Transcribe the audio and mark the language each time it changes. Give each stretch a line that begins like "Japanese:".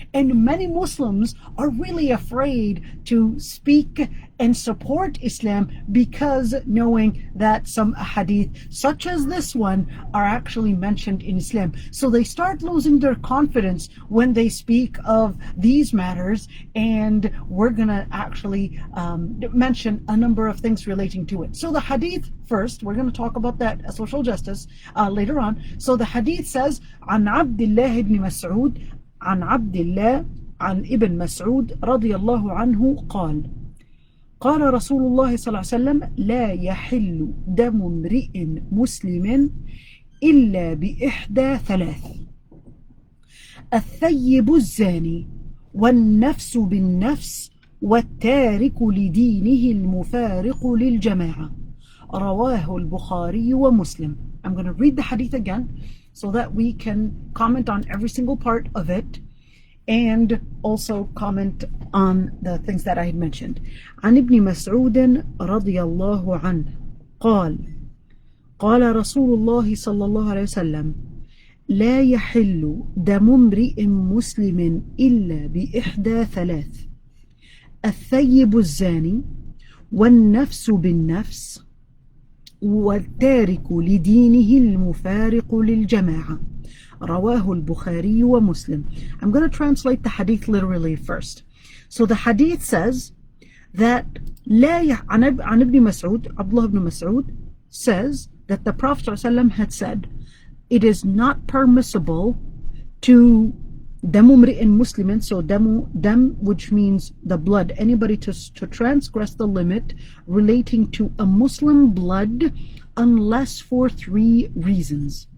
English: And many Muslims are really afraid to speak and support Islam because knowing that some hadith, such as this one, are actually mentioned in Islam. So they start losing their confidence when they speak of these matters, and we're going to actually mention a number of things relating to it. So the hadith first, we're going to talk about that social justice later on. So the hadith says,
Arabic: عن عبد الله بن مسعود عن عبد الله عن ابن مسعود رضي الله عنه قال قال رسول الله صلى الله عليه وسلم لا يحل دم امرئ مسلم إلا بإحدى ثلاث: الثيب الزاني والنفس بالنفس والتارك لدينه المفارق للجماعة. رواه البخاري ومسلم.
English: I'm going to read the hadith again so that we can comment on every single part of it and also comment on the things that I had mentioned.
Arabic: عن ابن مسعود رضي الله عنه قال قال رسول الله صلى الله عليه وسلم لا يحل دم امرئ مسلم إلا بإحدى ثلاث: الثيب الزاني والنفس بالنفس والتارك لدينه المفارق للجماعة. رواه البخاري ومسلم.
English: I'm going to translate the hadith literally first. So the hadith says that
Arabic: عن ابن مسعود,
English: Abdullah ibn Mas'ud says that the Prophet ﷺ had said, it is not permissible to
Arabic: damu mri'in muslimin,
English: so dam, which means the blood, anybody to transgress the limit relating to a Muslim blood unless for three reasons.